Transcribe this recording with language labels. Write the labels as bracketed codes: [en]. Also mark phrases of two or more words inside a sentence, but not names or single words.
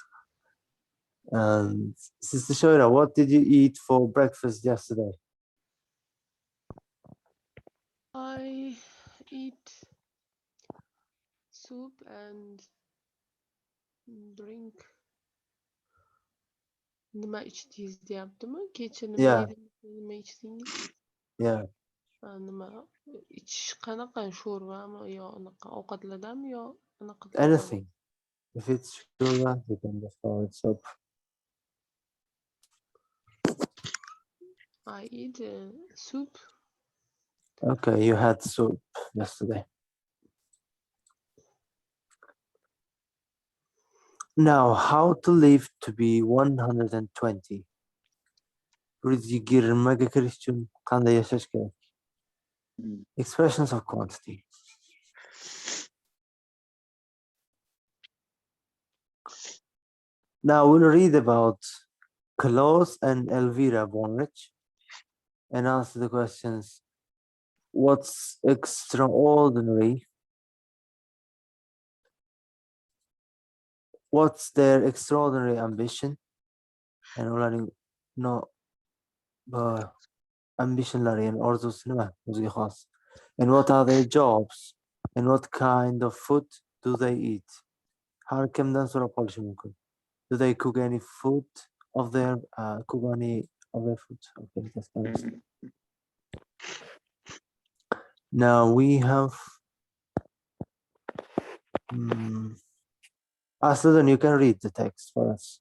[en] And Sister Shoira, what did you eat for breakfast yesterday? I eat soup and drink. [uz] Nima ichdingiz deyaptimi? Kecha nima [en] Yeah. [uz] yedingiz, nima ichdingiz? [en] Yeah. [uz] Nima ichish qanaqa, sho'rvami yo anaqa ovqatlardami yo anaqa? [en] Anything. If it's shurba, you can just call it soup. I eat soup. Okay, you had soup yesterday. Now, how to live to be 120? [uz] Yigirmaga kirish uchun qanday yashash kerak? [en] Expressions of quantity. Now we'll read about Klaus and Elvira Bonrich and answer the questions. What's extraordinary? What's their extraordinary ambition? [uz] And ularning ambitionlari and orzusi nima o'ziga xos. [en] And what are their jobs? And what kind of food do they eat? [uz] Har kimdan so'rab qolishi mumkin. [en] Do they cook any food of their food? Okay, that's kind of stuff. Now we have Asluddin, you can read the text for us.